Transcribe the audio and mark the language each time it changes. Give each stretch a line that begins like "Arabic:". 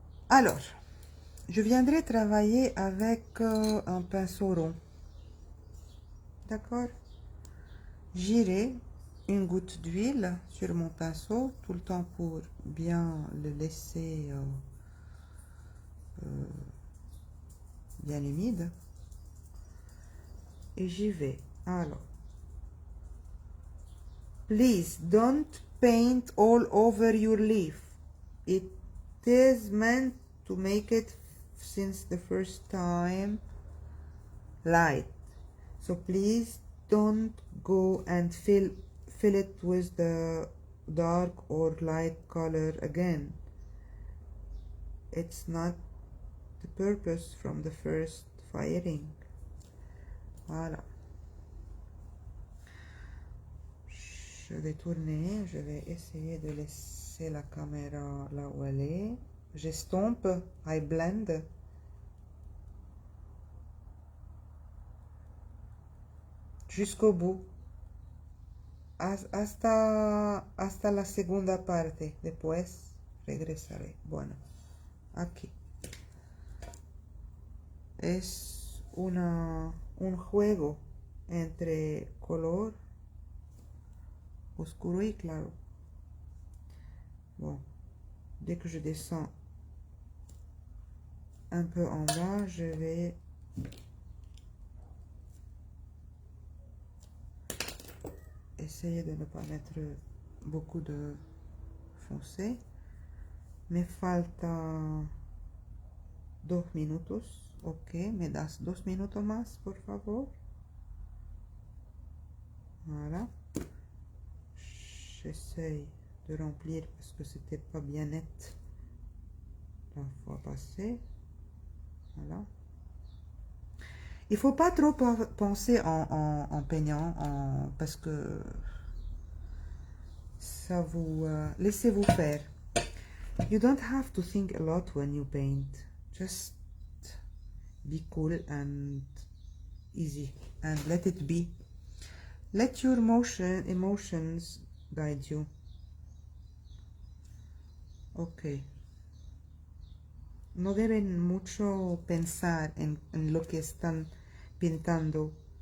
French: Alors, je viendrai travailler avec un pinceau rond. D'accord? J'irai une goutte d'huile sur mon pinceau tout le temps pour bien le laisser bien humide. Et j'y vais.
English: Alors, please don't paint all over your leaf. It is meant to make it since the first time light. So please don't go and fill it with the dark or light color again. It's not the purpose from the first firing.
French: Voilà. Je vais tourner, je vais essayer de laisser la caméra là où elle est. J'estompe,
English: I blend.
French: Jusqu'au bout.
Spanish: Hasta la segunda parte. Después regresaré. Bueno, aquí. Es un juego entre color oscuro y claro.
French: Bon, dès que je descends un peu en bas, je vais essayer de ne pas mettre beaucoup de foncé.
Spanish: Me falta 2 minutos. Ok, me das 2 minutos más, por favor.
French: Voilà. J'essaye de remplir parce que c'était pas bien net la fois passée. Voilà. Il faut pas trop penser en peignant parce que ça vous... laissez-vous faire.
English: You don't have to think a lot when you paint. Just be cool and easy and let it be. Let your emotions guide you. Ok.
Spanish: No deben mucho pensar en lo que están pintando.